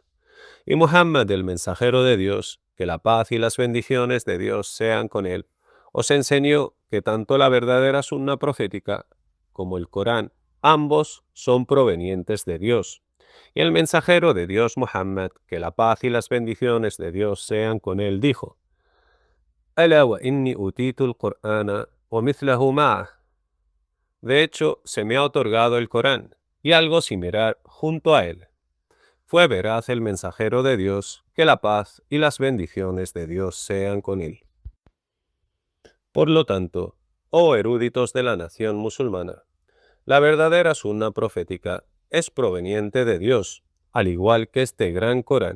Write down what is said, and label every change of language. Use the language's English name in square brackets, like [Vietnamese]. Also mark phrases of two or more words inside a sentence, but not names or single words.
[Spanish] Y Muhammad, el mensajero de Dios, que la paz y las bendiciones de Dios sean con él, os enseñó que tanto la verdadera sunna profética como el Corán, ambos son provenientes de Dios. Y el mensajero de Dios Muhammad, que la paz y las bendiciones de Dios sean con él, dijo: [Arabic] «ألا وإني أوتيت القرآن ومثله معه». [Spanish] De hecho, se me ha otorgado el Corán y algo similar junto a él. Fue veraz el mensajero de Dios, que la paz y las bendiciones de Dios sean con él. Por lo tanto, oh eruditos de la nación musulmana, la verdadera sunna profética es proveniente de Dios, al igual que este gran Corán.